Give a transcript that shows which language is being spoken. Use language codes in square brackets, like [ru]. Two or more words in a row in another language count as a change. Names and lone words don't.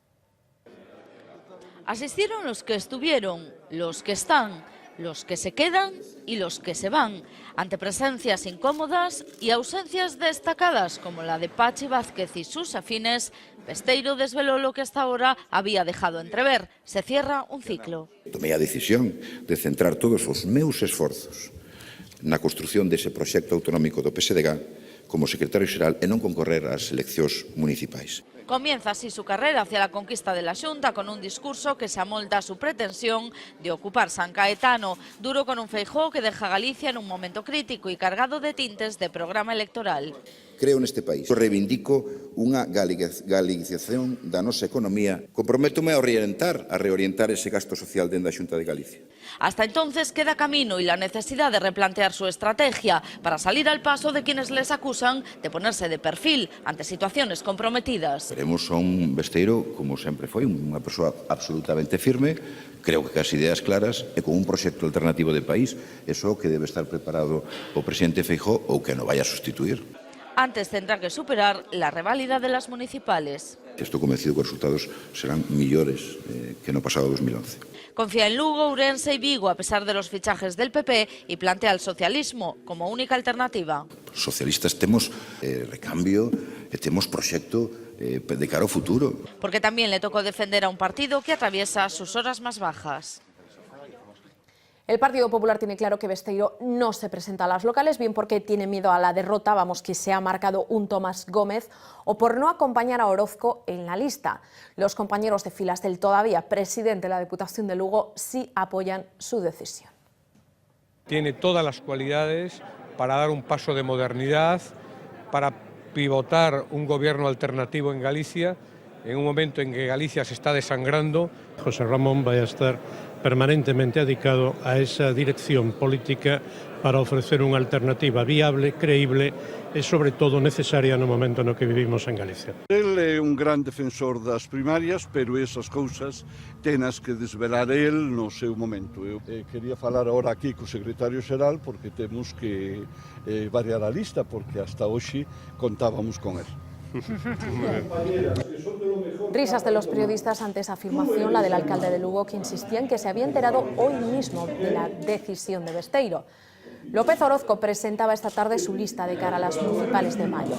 [es] Asistieron los que estuvieron, los que están, los que se quedan y los que se van, ante presencias incómodas y ausencias destacadas como la de Pachi Vázquez y sus afines. Besteiro desveló lo que hasta ahora había dejado entrever. Se cierra un ciclo. [gl] Tomei a decisión de centrar todos os meus esforzos na construción dese proxecto autonómico do PSDG como secretario xeral e non concorrer ás eleccións municipais. [es] Comienza así su carrera hacia la conquista de la Xunta con un discurso que se amolda a su pretensión de ocupar San Caetano, duro con un Feijóo que deja Galicia en un momento crítico y cargado de tintes de programa electoral. [gl] Creo neste país. Reivindico unha galicización da nosa economía. Comprométome a reorientar ese gasto social dentro da Xunta de Galicia. [es] Hasta entonces queda camino y la necesidad de replantear su estrategia para salir al paso de quienes les acusan de ponerse de perfil ante situaciones comprometidas. [gl] Veremos a un Besteiro, como sempre foi, unha persoa absolutamente firme, creo que as ideas claras e con un proxecto alternativo de país, eso que debe estar preparado o presidente Feijóo ou que non vaya a sustituir. [es] Antes tendrá que superar la reválida de las municipales. [gl] Estou convencido que os resultados serán millores que no pasado 2011. [es] Confía en Lugo, Ourense y Vigo a pesar de los fichajes del PP y plantea el socialismo como única alternativa. [gl] Os socialistas temos recambio e temos proxecto de cara ao futuro. [es] Porque también le tocó defender a un partido que atraviesa sus horas más bajas. El Partido Popular tiene claro que Besteiro no se presenta a las locales, bien porque tiene miedo a la derrota, que se ha marcado un Tomás Gómez, o por no acompañar a Orozco en la lista. Los compañeros de filas del todavía presidente de la Diputación de Lugo sí apoyan su decisión. Tiene todas las cualidades para dar un paso de modernidad, para pivotar un gobierno alternativo en Galicia, en un momento en que Galicia se está desangrando. [gl] José Ramón vai a estar permanentemente dedicado a esa dirección política para ofrecer unha alternativa viable, creíble e, sobre todo, necesaria no momento no que vivimos en Galicia. El é un gran defensor das primarias, pero esas cousas tenas que desvelar el no seu momento. Eu quería falar ahora aquí co secretario xeral porque temos que variar a lista, porque hasta hoxe contábamos con él. [es] Risas de los periodistas ante esa afirmación, la del alcalde de Lugo, que insistía en que se había enterado hoy mismo de la decisión de Besteiro. López Orozco presentaba esta tarde su lista de cara a las municipales de mayo.